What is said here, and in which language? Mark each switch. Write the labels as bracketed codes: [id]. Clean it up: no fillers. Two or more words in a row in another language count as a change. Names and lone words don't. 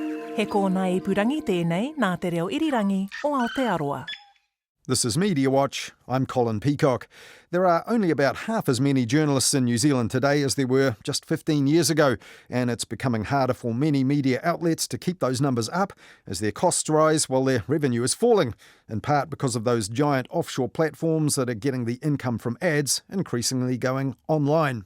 [mi] He kōna ipurangi tēnei nā te reo irirangi o Aotearoa. [en] This is Mediawatch. I'm Colin Peacock. There are only about half as many journalists in New Zealand today as there were just 15 years ago, and it's becoming harder for many media outlets to keep those numbers up as their costs rise while their revenue is falling, in part because of those giant offshore platforms that are getting the income from ads increasingly going online.